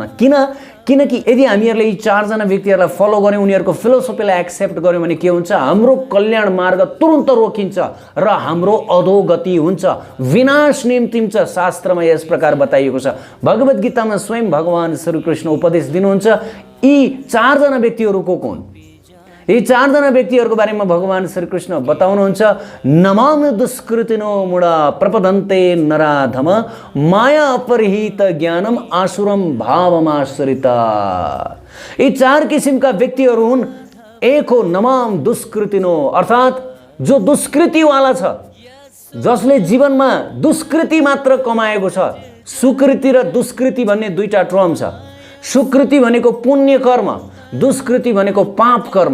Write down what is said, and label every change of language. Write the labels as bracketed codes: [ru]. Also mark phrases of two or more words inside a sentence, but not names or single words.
[ne] किनकि यदि हामीहरूले यी 4 जना व्यक्तिहरूलाई फलो गर्यौँ, उनीहरूको फिलोसफीलाई एक्सेप्ट गर्यौँ भने के हुन्छ, हाम्रो कल्याण मार्ग तुरुन्त रोकिन्छ र हाम्रो अधोगति हुन्छ, विनाश निम्तिन्छ। शास्त्रमा यस प्रकार बताइएको छ। भगवत गीतामा स्वयं भगवान श्रीकृष्ण उपदेश दिनुहुन्छ। यी 4 जना व्यक्तिहरू को हुन्? यी 4 जना व्यक्तिहरूको बारेमा भगवान श्रीकृष्ण बताउनुहुन्छ। [sa] नमामि दुष्कृतिनो मूढा प्रपदन्ते नराधम माया अपरिहित ज्ञानम आसुरम भावमाश्रिता। [ne] यी 4 किसिमका व्यक्तिहरू हुन्। एक हो [sa] नमाम दुष्कृतिनो, [ne] अर्थात् जो दुष्कृतिवाला छ, जसले जीवनमा दुष्कृति मात्र कमाएको छ। सुकृति र दुष्कृति भन्ने दुईटा टर्म छ। सुकृति भनेको पुण्य कर्म, दुष्कृति भनेको पाप कर्म।